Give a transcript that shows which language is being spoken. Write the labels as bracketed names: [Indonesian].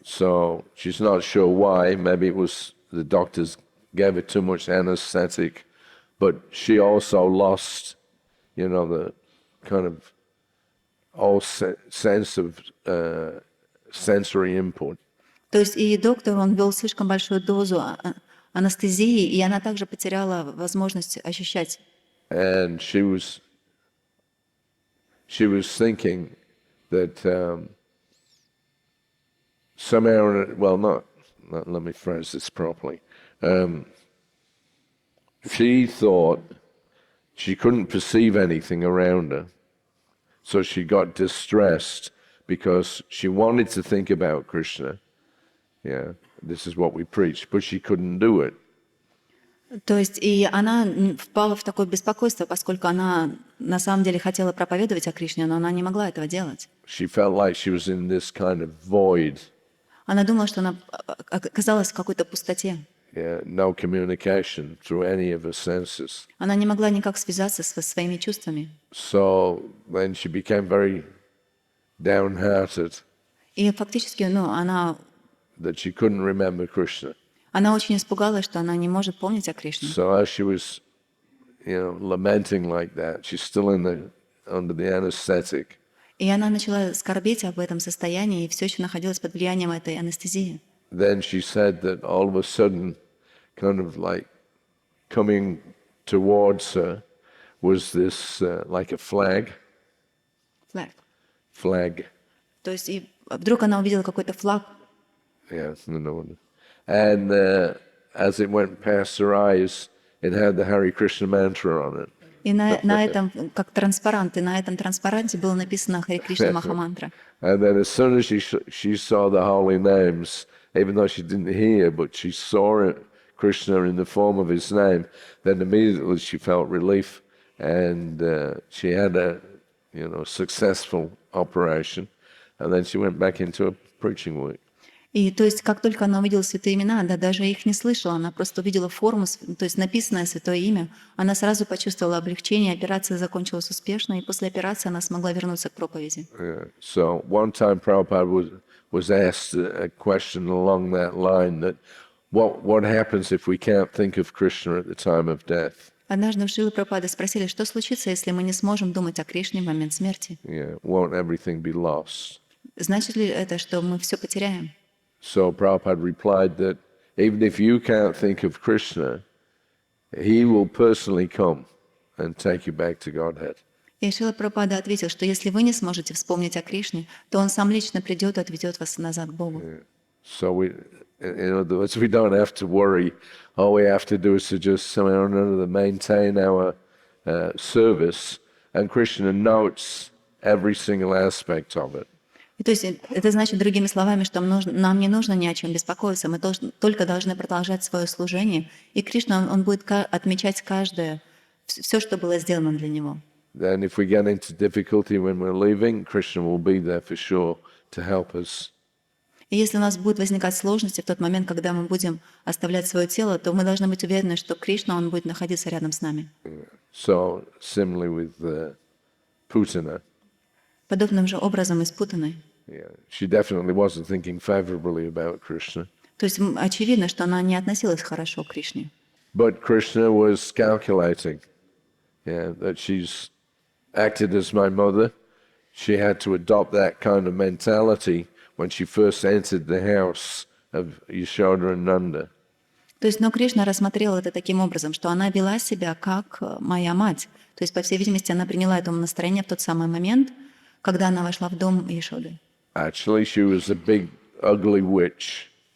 [English] So she's not sure why. Maybe it was the doctors gave her too much anesthetic, but she also lost, the kind of all sense of sensory input. [Russian] То есть и доктор, он ввел слишком большую дозу анестезии, и она также потеряла возможность ощущать. [English] And she was thinking that somehow, well, let me phrase this properly. She thought she couldn't perceive anything around her, so she got distressed because she wanted to think about Krishna. Yeah, this is what we preach, but she couldn't do it. [Russian] То есть и она впала в такое беспокойство, поскольку она на самом деле хотела проповедовать о Кришне, но она не могла этого делать. [English] She felt like she was in this kind of void. [Russian] Она думала, что она оказалась в какой-то пустоте. [English] Yeah, no communication through any of her senses. [Russian] Она не могла никак связаться со своими чувствами. [English] So then she became very downhearted. [Russian] И фактически, она [English] That she couldn't remember Krishna. [Russian] Она очень испугалась, что она не может помнить о Кришне. [English] So as she was, lamenting like that, she's still under the anesthetic. [Russian] И она начала скорбеть об этом состоянии и все еще находилась под влиянием этой анестезии. [English] Then she said that all of a sudden, kind of like coming towards her, was this like a flag. Flag. [Russian] То есть и вдруг она увидела какой-то флаг. [English] Yeah, no. And as it went past her eyes, it had the Hare Krishna mantra on it. [Russian] И на этом, как транспарант, и на этом транспаранте было написано Хари Кришна Махамантра. [English] And then as soon as she saw the holy names, even though she didn't hear, but she saw it, Krishna in the form of his name, then immediately she felt relief, and she had a successful operation, and then she went back into her preaching work. [Russian] И то есть, как только она увидела святые имена, даже их не слышала, она просто увидела форму, то есть написанное святое имя, она сразу почувствовала облегчение, операция закончилась успешно, и после операции она смогла вернуться к проповеди. [English] Yeah. So one time Prabhupada was asked a question along that line, that what happens if we can't think of Krishna at the time of death? [Russian] Однажды у Шрилы Прабхупады спросили, что случится, если мы не сможем думать о Кришне в момент смерти? [English] Yeah. Won't everything be lost? [Russian] Значит ли это, что мы все потеряем? [English] So Prabhupada replied that even if you can't think of Krishna, he will personally come and take you back to Godhead. [Russian] И Шрила Прабхупада ответил, что если вы не сможете вспомнить о Кришне, то Он сам лично придет и отведет вас назад к Богу. [English] So in other words, we don't have to worry. All we have to do is to just somehow or another maintain our service, and Krishna notes every single aspect of it. [Russian] И то есть это значит, другими словами, что нам не нужно ни о чем беспокоиться, мы только должны продолжать свое служение, и Кришна, он будет отмечать каждое, все, что было сделано для Него. [English] Then if we get into difficulty when we're leaving, Krishna will be there for sure to help us. [Russian] И если у нас будут возникать сложности в тот момент, когда мы будем оставлять свое тело, то мы должны быть уверены, что Кришна, он будет находиться рядом с нами. [English] So similarly with Putana. [Russian] Подобным же образом и с Путаной. [English] Yeah, she definitely wasn't thinking favorably about Krishna. [Russian] То есть очевидно, что она не относилась хорошо к Кришне. [English] But Krishna was calculating, that she's acted as my mother. She had to adopt that kind of mentality when she first entered the house of Yashoda and Nanda. [Russian] То есть, но Кришна рассмотрел это таким образом, что она вела себя как моя мать. То есть, по всей видимости, она приняла это настроение в тот самый момент, когда она вошла в дом Яшоды. [English] Actually, she was a big, ugly witch.